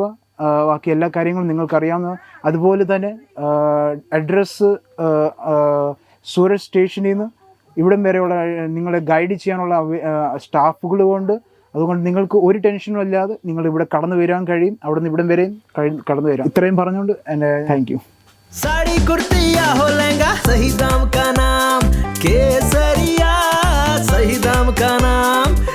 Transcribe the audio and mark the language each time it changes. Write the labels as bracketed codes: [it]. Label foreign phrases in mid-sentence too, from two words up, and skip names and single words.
[ml] ബാക്കി എല്ലാ കാര്യങ്ങളും നിങ്ങൾക്കറിയാവുന്ന. അതുപോലെ തന്നെ അഡ്രസ്സ് സൂരറ്റ് സ്റ്റേഷനിൽ നിന്ന് ഇവിടം വരെയുള്ള നിങ്ങളെ ഗൈഡ് ചെയ്യാനുള്ള സ്റ്റാഫുകൾ കൊണ്ട്. അതുകൊണ്ട് നിങ്ങൾക്ക് ഒരു ടെൻഷനും ഇല്ലാതെ നിങ്ങൾ ഇവിടെ കടന്നു വരാൻ കഴിയും. അവിടെ നിന്ന് ഇവിടം വരെയും കടന്നു വരാം. ഇത്രയും പറഞ്ഞുകൊണ്ട് എൻ്റെ [en] thank you. [hi] साड़ी कुर्ती या हो लहंगा, सही दाम का नाम केसरिया, सही दाम का नाम।